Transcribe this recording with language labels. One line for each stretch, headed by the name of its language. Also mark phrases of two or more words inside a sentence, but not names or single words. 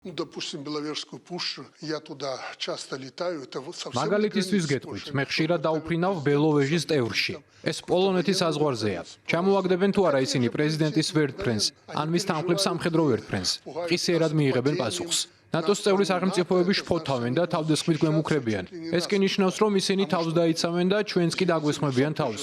Russian: Ну, допустим, Беловежскую пущу, я туда часто летаю, это совсем...
Georgian: მაგალითისთვის გეტყვით, მე ხშირად დავფრინავ ბელოვეჟის ტევრში. ეს პოლონეთის საზღვარზეა. ჩამოაგდებენ თუ არა ისინი პრეზიდენტის ვერტფრენს, ან მის თანხლებს სამხედრო ვერტფრენს. ყისიერად მიიღებენ პასუხს. ნატოს წევრი სახელმწიფოები შფოთავენ და თავდასხმით გვემუქრებიან. ეს კი ნიშნავს, რომ ისინი თავს დაიცავენ და ჩვენც კი დაგვესხმებიან თავს.